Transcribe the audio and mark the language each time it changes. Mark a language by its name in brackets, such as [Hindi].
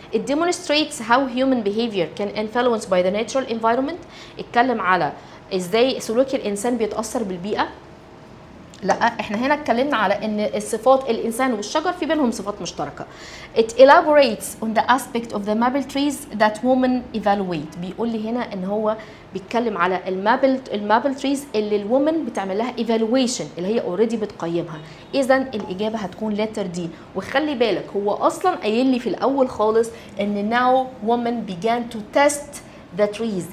[English] It demonstrates how human behavior can influence by the natural environment. [Arabic] اتكلم على ازاي سلوك الإنسان بيتأثر بالبيئة. لا، احنا هنا اتكلمنا على ان الصفات الانسان والشجر في بينهم صفات مشتركه. [English] It elaborates on the aspect of the maple trees that women evaluate. [Arabic] بيقول لي هنا ان هو بيتكلم على المابل تريز اللي الومن بتعمل لها evaluation، اللي هي اوريدي بتقيمها. اذا الاجابه هتكون letter D. وخلي بالك هو اصلا قايل لي في الاول خالص ان [English] now women began to test the trees.